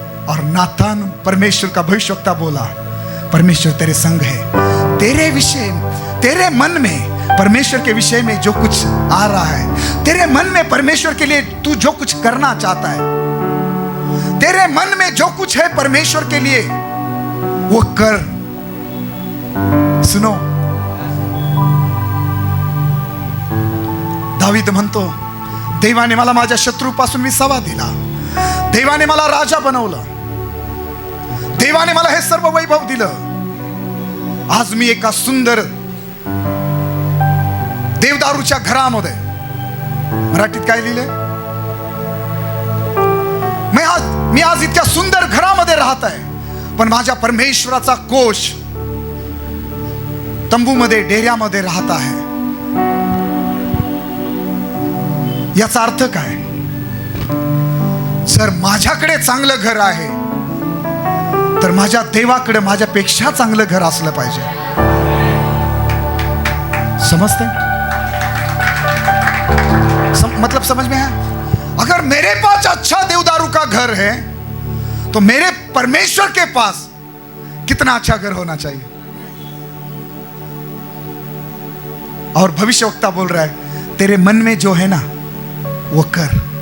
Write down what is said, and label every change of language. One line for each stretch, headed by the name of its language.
Hindi: और नातान परमेश्वर का भविष्यवक्ता बोला, परमेश्वर तेरे संग है, तेरे विषय, तेरे मन में परमेश्वर के विषय में जो कुछ आ रहा है, तेरे मन में परमेश्वर के लिए तू जो कुछ करना चाहता है, तेरे मन में जो कुछ है परमेश्वर के लिए वो कर।
Marathi: सुनो, दावीद म्हणतो, देवाने मला माझ्या शत्रूपासून विसावा दिला, देवाने मला राजा बनवलं, देवाने मला हे सर्व वैभव दिलं। आज मी एका सुंदर देवदारूच्या घरामध्ये, मराठीत काय लिहिले, मी आज इतक्या सुंदर घरामध्ये राहत आहे, पण माझ्या परमेश्वराचा कोश तंबूमध्ये, डेऱ्यामध्ये राहत आहे। याचा अर्थ काय? जर माझ्याकडे चांगलं घर आहे तर माझ्या देवाकडे माझ्यापेक्षा चांगलं घर असलं पाहिजे।
Hindi: समझते? मतलब समझ में है? अगर मेरे पास अच्छा देवदारू का घर है तो मेरे परमेश्वर के पास कितना अच्छा घर होना चाहिए। और भविष्यवक्ता बोल रहा है, तेरे मन में जो है ना वो कर।